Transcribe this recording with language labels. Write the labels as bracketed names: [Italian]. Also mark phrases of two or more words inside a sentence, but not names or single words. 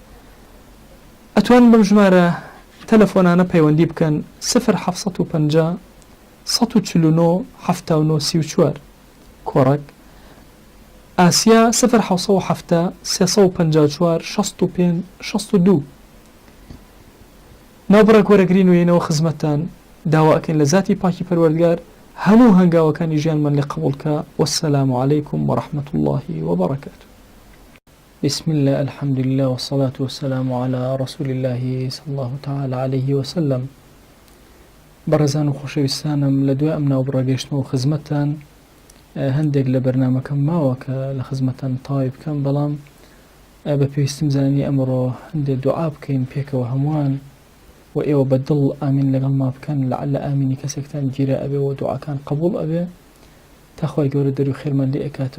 [Central Kurdish] ئەتوان بەم ژمارە تەلەفۆنانە پەیوەندی بکەن 0750 149 79 34 کۆڕک، ئاسیا 0770 354 65 62. ناوبڕە گۆرەگرین و یێنەوە خزمەتان داوا ئەکەن لە ذاتی پاکی پەروەردگار هەموو هەنگاوەکانی ژیانمان لێ قبولکە. [Arabic] والسلام عليكم ورحمة الله وبركاته. بسم الله، الحمد لله، والصلاة والسلام على رسول الله صلى الله تعالى عليه وسلم. [Central Kurdish] بەڕێزان و خۆشەویستانم، لە دوای ئەم ناوبڕە گەیشتنەوە خزمەتان هەندێک لە بەرنامەکەم ماوە کە لە خزمەتان تاوای بکەم، بەڵام بە پێویستیم زانی ئەمڕۆ هەندێک دوعا بکەین پێکەوە هەمووان و ئێوە بە دڵ ئامین لەگەڵ ما بکەن، لەعل ئامینی کەسێکتان گیرە ئەبێ و دوعاکان قبول ئەبێ تا خوای گەورە دەروی خێرمان لێ ئەکاتەوە.